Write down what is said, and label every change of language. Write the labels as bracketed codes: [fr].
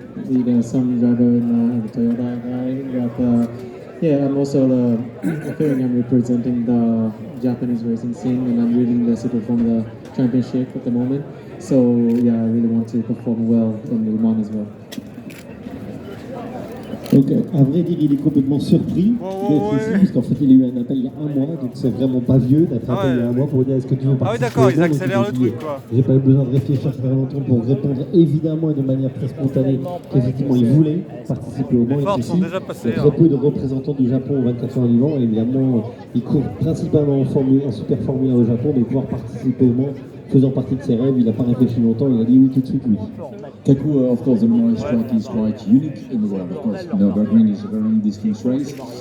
[en] There's some driver in the Toyota guy, but I'm also I feeling I'm representing the Japanese racing scene, and I'm leading the Super Formula Championship at the moment. So yeah, I really want to perform well in Le Mans as well. [fr] Donc, à vrai dire, il est complètement surpris d'être ici, parce qu'en fait, il a eu un appel il y a un mois, donc c'est vraiment pas vieux d'être appelé il y a un mois pour dire est-ce que tu veux participer. Ah oui, d'accord, ils accélèrent le truc, quoi. J'ai pas eu besoin de réfléchir très longtemps pour répondre évidemment et de manière très spontanée qu'effectivement il voulait participer au Mans. Il y a très peu de représentants du Japon au 24 heures du Mans, et évidemment, il court principalement en Super Formula au Japon, mais pouvoir participer au Mans faisant partie de ses rêves, il n'a pas réfléchi longtemps, il a dit oui tout de suite, oui. [en] Kaku, of course, the Mans track is quite unique in the world. Of course, Nürburgring is a very distinct race.